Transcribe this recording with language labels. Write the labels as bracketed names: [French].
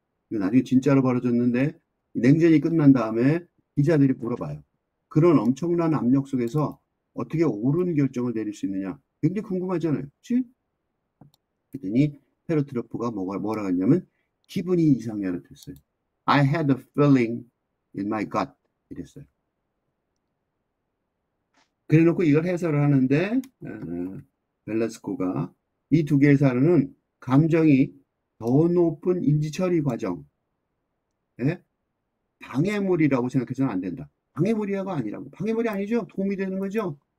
[Korean] 이거 나중에 진짜로 벌어졌는데 냉전이 끝난 다음에 기자들이 물어봐요. 그런 엄청난 압력 속에서 어떻게 옳은 결정을 내릴 수 있느냐, 굉장히 궁금하잖아요. 그치? 그랬더니 페르트로프가 뭐라 했냐면 기분이 이상해라 했어요. [English] I had a feeling in my gut [Korean] 이랬어요. 그래놓고 이걸 해설을 하는데 벨라스코가 이 두 개의 사례는 감정이 더 높은 인지처리 과정에 방해물이라고 생각해서는 안 된다. 방해물이라고 아니라고. 방해물이 아니죠. 도움이 되는 거죠.